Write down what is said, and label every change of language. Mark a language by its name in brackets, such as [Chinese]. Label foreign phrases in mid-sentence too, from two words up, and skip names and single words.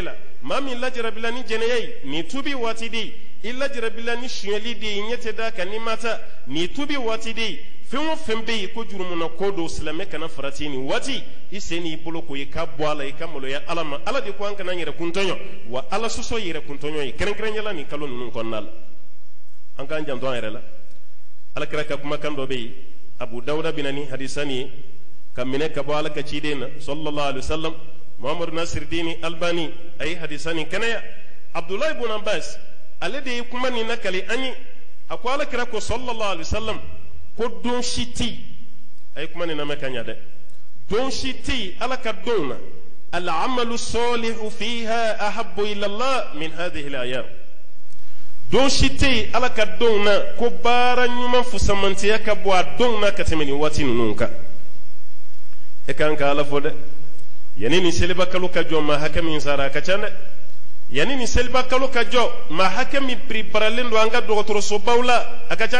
[Bambara] la maa min lajarabila ni jɛnɛya ye nin tubi waati de ye i lajarabila ni suɲɛli de ye ɲɛ tɛ da kan ni ma ta nin tubi waati de ye fɛn o fɛn bɛ yen ko jurumuna ko do silamɛ kana farati nin waati i sen n'i bolo ko i ka bɔ a la i ka maloya ala ma ala de ko an kana yɛrɛ kuntɔɲɔ wa ala sɔsɔ yɛrɛ kuntɔɲɔ ye kɛrɛnkɛrɛnyala nin kalo ninnu kɔnɔna la an k'an janto an yɛrɛ la alakira ka kumakan dɔ bɛ yen abu dawuda bɛna ni hadisa nin ye ka minɛ ka bɔ ala ka ciden na [Arabic] sallallahu alaihi wasallam [Bambara] muhammadu nasir dini albani a ye hadisa nin kɛnɛya abdullahi ibn abbas ale de ye kuma nin nakali an ye a ko alakira ko [Arabic] sallallahu alaihi wasallam [Bambara] ko don si tɛ yen a ye kuma nin lamɛn ka ɲa dɛ don si tɛ yen ala ka don na [Arabic] al-amalu salihu fiha ahabbu ila Allah min hadhihi al-ayyam [Bambara] don si tɛ yen ala ka don na ko baara ɲuman fusamantiya ka bɔ a don na ka tɛmɛ nin waati ninnu kan e kan ka ala fɔ dɛ yani ni seliba kalo ka jɔ maa hakɛ min sara a ka ca dɛ yani ni seliba kalo ka jɔ maa hakɛ min biribaralen don an ka dɔgɔtɔrɔsobaw la a ka ca